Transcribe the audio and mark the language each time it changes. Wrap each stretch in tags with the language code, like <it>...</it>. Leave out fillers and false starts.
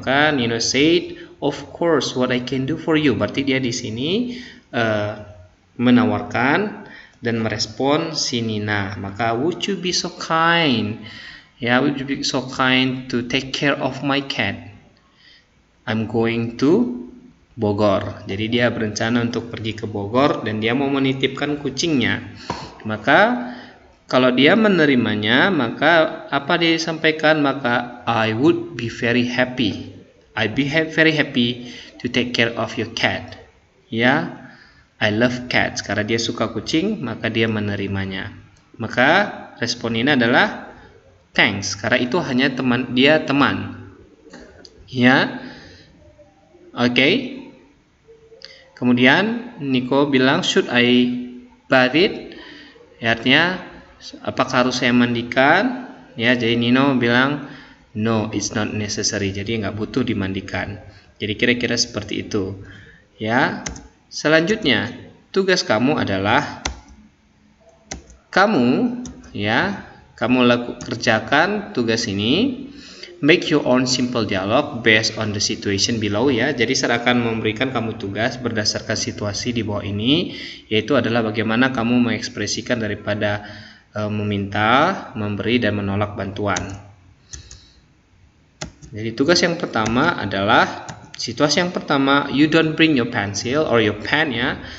<en>Maka Nina said, of course, what I can do for you.</en> <id>Berarti dia di sini menawarkan dan merespon si Nina.</id> <en>Maka would you be so kind? Ya, would you be so kind to take care of my cat? I'm going to Bogor.</en> <id>Jadi dia berencana untuk pergi ke Bogor dan dia mau menitipkan kucingnya. Maka kalau dia menerimanya, maka apa dia sampaikan?</id> <en>Maka I would be very happy. I'd be very happy to take care of your cat.</en> <id>Ya,</id> <en>I love cats.</en> <id>Karena dia suka kucing, maka dia menerimanya. Maka respon ini adalah thanks. Karena itu hanya teman. Ya, oke. Kemudian Nico bilang,</id> <en>should I bath it?</en> <id>Ya, artinya apakah harus saya mandikan? Ya, jadi Nino bilang</id> <en>no, it's not necessary.</en> <id>Jadi nggak butuh dimandikan. Jadi kira-kira seperti itu. Ya. Selanjutnya, tugas kamu adalah kamu kerjakan tugas ini.</id> <en>Make your own simple dialogue based on the situation below ya.</en> <id>Jadi saya akan memberikan kamu tugas berdasarkan situasi di bawah ini, yaitu adalah bagaimana kamu mengekspresikan daripada meminta, memberi dan menolak bantuan. Jadi tugas yang pertama adalah situasi yang pertama,</id> <en>you don't bring your pencil or your pen</en> <id>ya.</id>